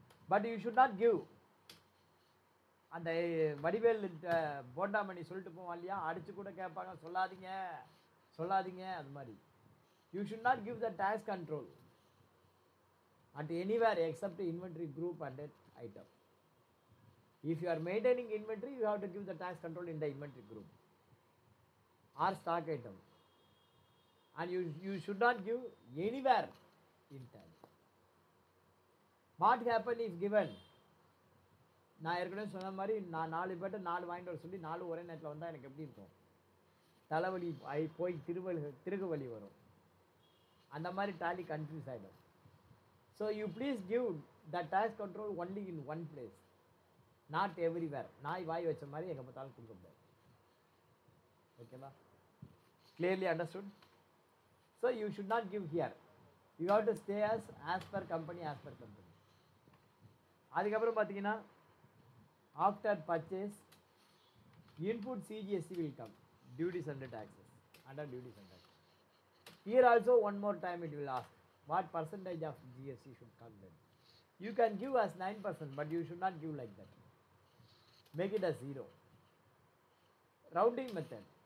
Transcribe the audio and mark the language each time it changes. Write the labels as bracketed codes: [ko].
[en] But you should not give. [ta] அந்த வடிவேல் போண்டாமணி சொல்லிட்டு போவான் இல்லையா, அடித்து கூட கேட்பாங்க, சொல்லாதீங்க சொல்லாதீங்க, அது மாதிரி. [en] You should not give the tax control at anywhere except inventory group and item. If you are maintaining inventory, you have to give the tax control in the inventory group or stock item, and you should not give anywhere in tally. What happen if given? [ta] நான் ஏற்கனவே சொன்ன மாதிரி நான் 4 பேர்ட்ட 4 வாங்கிட்டு வர சொல்லி 4 ஒரே நேரத்தில் வந்தால் எனக்கு எப்படி இருக்கும்? தலைவலி போய் திருகு வலி வரும். அந்த மாதிரி டாலி கன்ஃபியூஸ் ஆகிடும். [en] So you please give the tax control only in one place, not everywhere. [ta] நாய் வாய் வச்ச மாதிரி எங்கே பார்த்தாலும் கொடுக்க முடியாது. ஓகேவா? [en] Clearly understood? So you should not give here. You have to stay as per company, as per company. [ta] அதுக்கப்புறம் பார்த்தீங்கன்னா [en] After purchase input CGST will come, duties and taxes, under duties and taxes. Here also one more time it will ask, what percentage of GST should come then. You can give as 9%, but you should not give like that. Make it as 0. Rounding method.